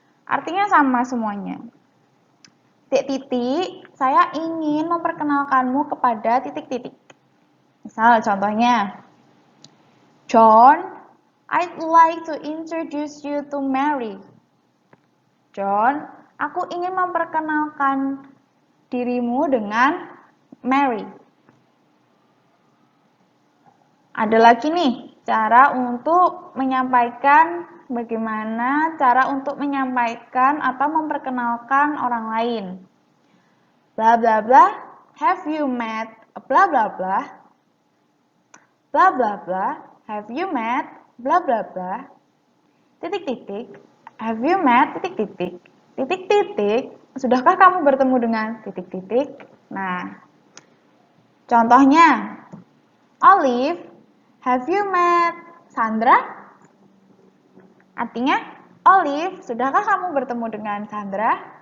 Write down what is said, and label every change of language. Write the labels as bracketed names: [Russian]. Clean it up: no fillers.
[Indonesian] Artinya sama semuanya. Titik-titik, saya ingin memperkenalkanmu kepada titik-titik. Misal contohnya, [English] John, I'd like to introduce you to Mary. [Indonesian] John, aku ingin memperkenalkan dirimu dengan Mary. Ada lagi nih, cara untuk menyampaikan bagaimana cara untuk menyampaikan atau memperkenalkan orang lain. [English] Bla bla bla, have you met bla bla bla? Bla bla bla, have you met bla bla bla? Titik-titik, have you met titik-titik? [Indonesian] Titik-titik, sudahkah kamu bertemu dengan titik-titik? Nah, contohnya, [English] Olive, have you met Sandra? [Indonesian] Artinya, Olive, sudahkah kamu bertemu dengan Sandra?